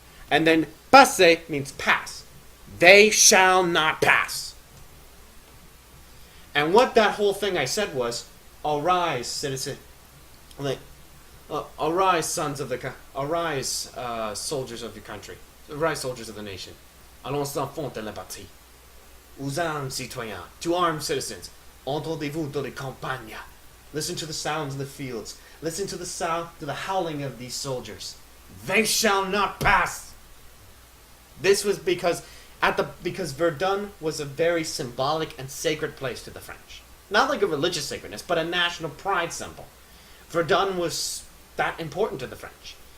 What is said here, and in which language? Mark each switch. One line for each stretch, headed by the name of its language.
English: And then passe means pass. They shall not pass. And what that whole thing I said was, arise, citizen, arise, sons of arise, soldiers of your country, arise, soldiers of the nation.
French: Allons enfants de la patrie. Aux armes, citoyens,
English: to armed citizens.
French: Entendez-vous dans les campagnes.
English: Listen to the sounds in the fields. Listen to the sound, to the howling of these soldiers. They shall not pass. This was because Verdun was a very symbolic and sacred place to the French. Not like a religious sacredness, but a national pride symbol. Verdun was that important to the French.